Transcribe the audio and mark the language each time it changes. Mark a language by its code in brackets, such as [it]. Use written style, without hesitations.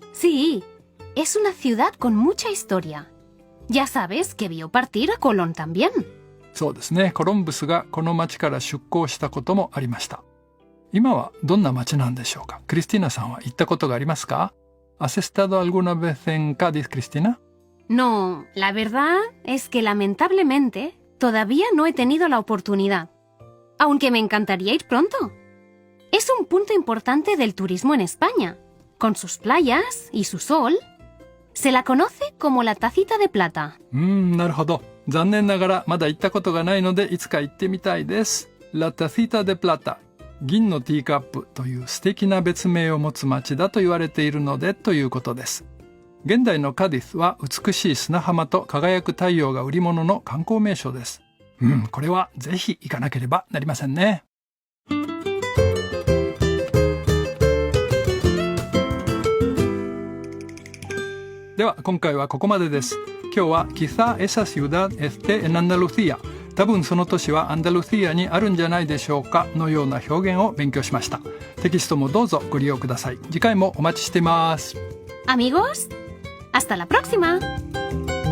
[es] Sí, es una ciudad con mucha historia. Ya sabes que vio partir a Colón también. [ja] そうですね。コロンブスがこの町から出港したこともありました。今はどんな町なんでしょうか？クリスティナさんは行ったことがありますか？ [es] ¿Has estado alguna vez en Cádiz, Cristina? No, la verdad es que lamentablemente todavía no he tenido la oportunidad, aunque me encantaría ir pronto. Es un punto importante del turismo en España, con sus playas y su sol. Se la conoce como la tacita de plata. [ja] なるほど。残念ながらまだ行ったことがないのでいつか行ってみたいです。 [es] La tacita de plata。 [ja] 銀のティーカップという素敵な別名を持つ町だと言われているのでということです。現代のカディスは美しい砂浜と輝く太陽が売り物の観光名所です。これはぜひ行かなければなりませんね。では今回はここまでです。今日は [es] quizá esa ciudad esté en Andalucía。 [ja] 多分その都市はアンダルシアにあるんじゃないでしょうかのような表現を勉強しました。テキストもどうぞご利用ください。次回もお待ちしています。 [es] Amigos, hasta la próxima.